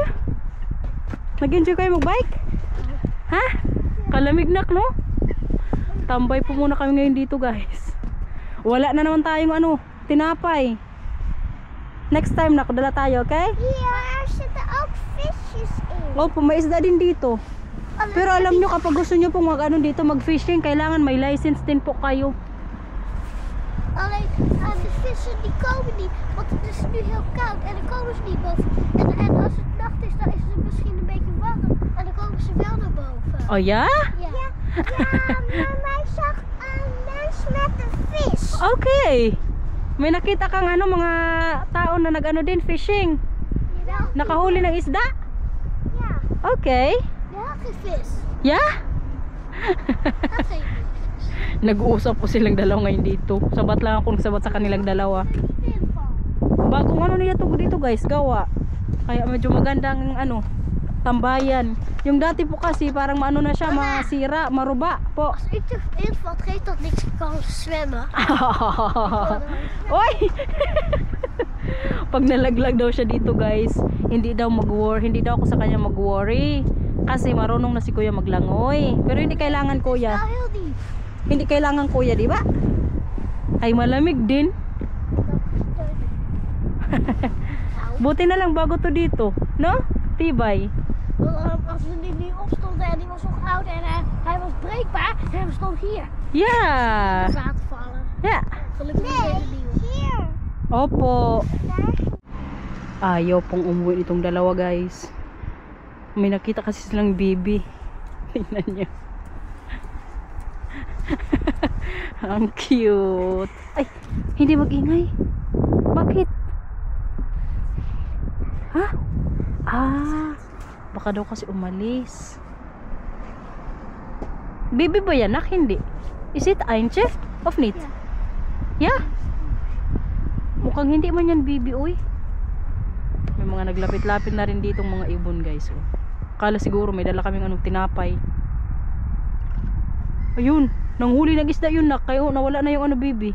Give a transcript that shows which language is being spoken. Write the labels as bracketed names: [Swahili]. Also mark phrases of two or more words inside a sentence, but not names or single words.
[Filipino] Nag-enjoy kayo mag-bike? Ha? Kalamig na, no? Tambay po muna kami ngayon dito, guys. Wala na naman tayong tinapay. Next time nakadala tayo, okay? [Dutch] Hier zitten ook visjes in. [Filipino] Opo, may isda din dito. Pero alam nyo, kapag gusto nyo pong dito mag-fishing, kailangan may license din po kayo. [Dutch] Alleen de vissen die komen niet, want het is nu heel koud en dan komen ze niet boven. En als het nacht is, dan is het misschien een beetje warm en dan komen ze wel naar boven. Oh ja? Ja, maar wij zag een mens met een vis. Okay. [Filipino] May nakita kang mga tao na din fishing. [Dutch] Jawel. [Filipino] Nakahuli ng isda? [Dutch] Ja, Okay. daar had geen vis. Ja? Dat geen vis. [Filipino] Nag-uusap po silang dalawa ngayon dito. Sabat lang ako nagsabat sa kanilang dalawa. Bagong nila dito guys, gawa. Kaya medyo magandang tambayan. Yung dati po kasi parang na siya, masira, maruba po. [Dutch] Als ik erin valt, geeft dat niks, ik kan zwemmen. [Filipino] Oy! Pag nalaglag daw siya dito guys, hindi daw hindi daw ako sa kanya mag-worry. Kasi marunong na si kuya maglangoy. Pero hindi kailangan kuya. [Dutch] Ja, heel diep. [Filipino] Hindi kailangan kuya, di ba? Ay malamig din. Buti na lang bago to dito, no? Tibay. [Dutch] Als we nu opstonden en die was nog oud en hij was breekbaar en we stonden hier. Ja. Het water vallen. Ja. Gelukkig is het nieuw. Hier. [Filipino] Opo. Ayaw pong umuwi itong dalawa guys. May nakita kasi silang baby. Tingnan niyo. Ang cute. Ay, hindi mag-ingay. Bakit? Ha? Baka daw kasi umalis. Baby ba yan? Hindi. [English] Is it [Dutch] Eintje? Of niet? Ja. [Filipino] Yeah. Mukhang hindi man yan bibi, uy. May mga naglapit-lapit na rin ditong mga ibon, guys. Oh. Akala siguro may dala kaming anong tinapay. Ayun, nanghuli ng isda yun, nak. Kaya nawala na yung ano, bibi.